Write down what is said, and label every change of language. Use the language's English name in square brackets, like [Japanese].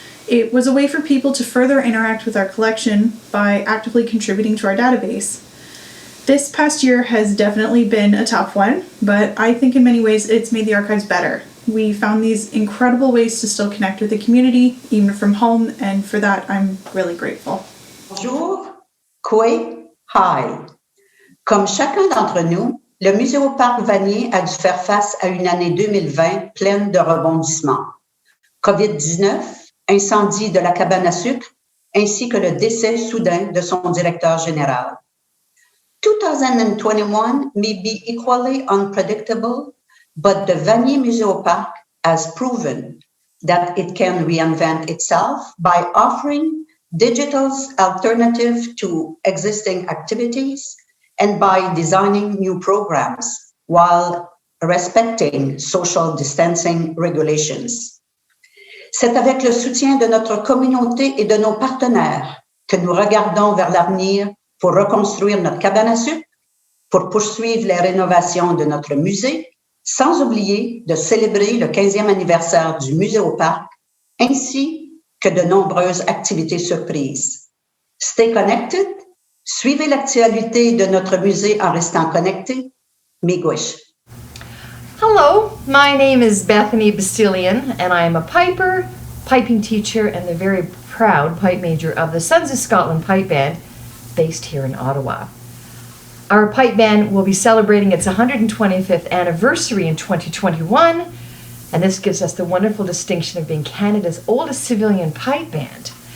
[English] It was a way for people to further interact with our collection by actively contributing to our database. This past year has definitely been a tough one, but I think in many ways it's made the Archives better. We found these incredible ways to still connect with the community, even from home, and for that I'm really grateful. [French] Bonjour, Kwe, hi. Comme chacun d'entre nous, le Muséoparc Vanier a dû faire face à une année 2020 pleine de rebondissements. COVID-19, incendie de la cabane à sucre, ainsi que le décès soudain de son directeur général. [English] 2021 may be equally unpredictable, but the Vanier Muséoparc has proven that it can reinvent itself by offering digital's alternative to existing activities and by designing new programs while respecting social distancing regulations. [French] C'est avec le soutien de notre communauté et de nos partenaires que nous regardons vers l'avenir pour reconstruire notre cabane à sucre, pour poursuivre les rénovations de notre musée, sans oublier de célébrer le 15e anniversaire du Muséoparc, ainsi que de nombreuses activités surprises. [English] Stay connected. [French] Suivez l'actualité de notre musée en restant connecté. [Ojibwa] Miigwech. [English] Hello, my name is Bethany Bastillion, and I am a piper, piping teacher, and the very proud pipe major of the Sons of Scotland Pipe Band, based here in Ottawa. Our pipe band will be celebrating its 125th anniversary in 2021, and this gives us the wonderful distinction of being Canada's oldest civilian pipe band.